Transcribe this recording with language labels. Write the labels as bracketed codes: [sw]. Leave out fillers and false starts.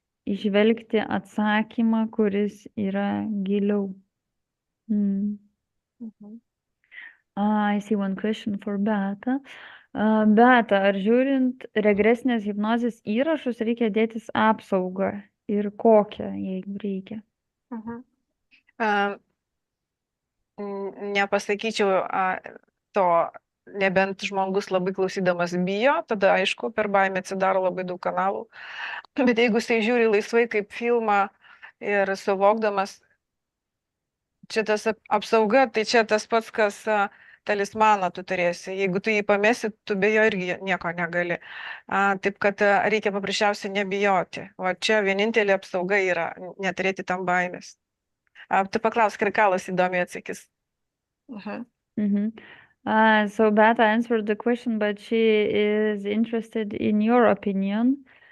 [lt] išvelgti atsakymą, kuris yra giliau. [en] I see one question for Beata. [lt] Beata, ar žiūrint regresinės hipnozės įrašus reikia dėtis apsaugą ir kokią, jeigu reikia? Nepasakyčiau to, nebent žmogus labai klausydamas bijo, tada aišku, per baimę atsidaro labai daug kanalų. Bet jeigu jisai žiūri laisvai kaip filmą ir suvokdamas, čia tas apsauga, tai čia tas pats, kas talismaną tu turėsi. Jeigu tu jį pamesi, tu be jo irgi nieko negali. Taip kad reikia paprasčiausiai nebijoti. O čia vienintelė apsauga yra neturėti tam baimės. Tu paklausk, ir Kalas įdomiai atsakys. [en] So Beata answered the question, but she is interested in your opinion.